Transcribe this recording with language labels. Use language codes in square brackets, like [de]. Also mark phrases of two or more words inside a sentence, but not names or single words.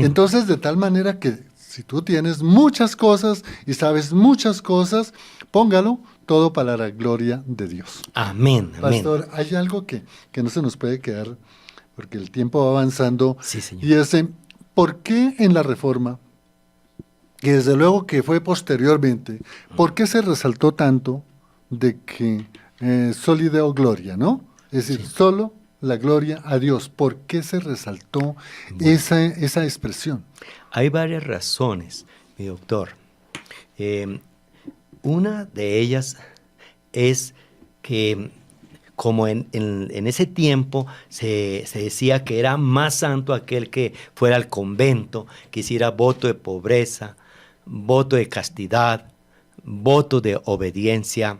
[es] Entonces, de tal manera que si tú tienes muchas cosas y sabes muchas cosas, póngalo todo para la gloria de Dios. Amén. Pastor, hay algo que no se nos puede quedar, porque el tiempo va avanzando, sí, señor. Y es, ¿por qué en la Reforma, que desde luego que fue posteriormente, por qué se resaltó tanto de que [la] soli Deo gloria, [es] ¿no? Es decir, solo la gloria a Dios. ¿Por qué se resaltó esa expresión? Hay varias razones, mi doctor. Una de ellas es que como en ese tiempo se decía que era más santo aquel que fuera al convento, que hiciera voto de pobreza, voto de castidad, voto de obediencia.